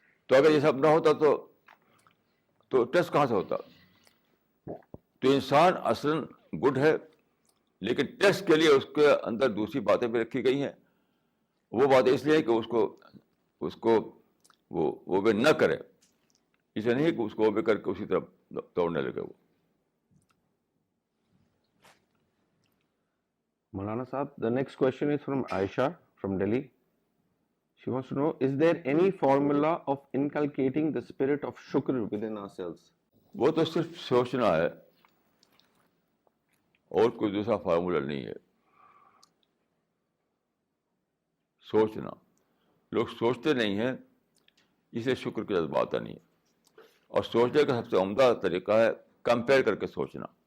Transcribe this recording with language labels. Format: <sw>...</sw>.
<ur>تو اگر یہ سب نہ ہوتا تو ٹیسٹ کہاں سے ہوتا؟ تو انسان اصلاً گڈ ہے، لیکن ٹیسٹ کے لیے اس کے اندر دوسری باتیں بھی رکھی گئی ہیں. وہ بات اس لیے کہ اس کو وہ بھی نہ کرے، اسے نہیں کہ اس کو وہ بھی کر کے اسی طرف دوڑنے لگے وہ.</ur> <en>Maulana Sahab, the next question is from Aisha from Delhi. She wants to know, is there any formula of inculcating the spirit of shukr within ourselves?</en> <ur>وہ تو صرف سوچنا ہے اور کوئی دوسرا فارمولا نہیں ہے. سوچنا، لوگ سوچتے نہیں ہیں، اسے شکر کا جذبہ آتا نہیں ہے. اور سوچنے کا سب سے عمدہ طریقہ ہے کمپیئر کر کے سوچنا.</ur>